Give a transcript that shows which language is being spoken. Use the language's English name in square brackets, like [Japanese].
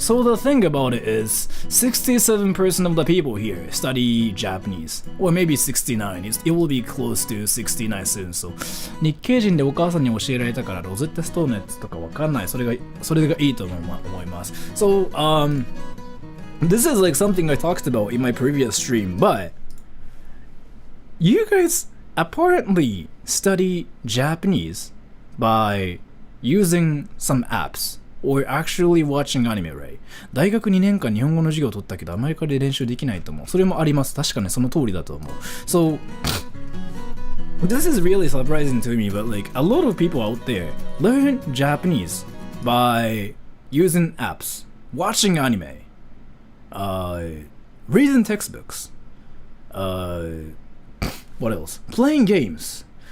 [English] So the thing about it is 67% of the people here study Japanese, or maybe 69. It will be close to 69 soon. [Japanese] So 日系人でお母さんに教えられたからロゼッタストーンのやつとかわかんない。それがいいと思います。 [English] So this is like something I talked about in my previous stream, but you guys apparently study Japanese by using some apps or actually watching anime, right? [Japanese] 大学2年間日本語の授業を取ったけどアメリカで練習できないと思う。それもあります。確かにその通りだと思う。 [English] So this is really surprising to me, but like a lot of people out there learn Japanese by using apps, watching anime, reading textbooks, what else? Playing games.